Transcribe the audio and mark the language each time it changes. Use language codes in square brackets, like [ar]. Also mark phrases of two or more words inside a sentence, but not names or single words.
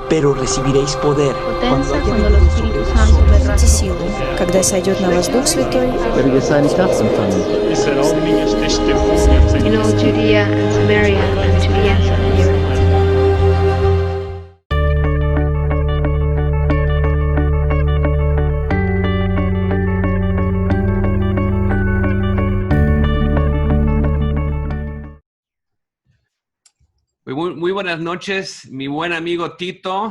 [es] pero recibiréis poder Potenza cuando el Espíritu Santo vendrá sobre vosotros. [ru] Когда сойдет на вас Дух Святой, [en] In all Judea and Samaria and to the ends of the earth. [es] Muy buenas noches, mi buen amigo Tito.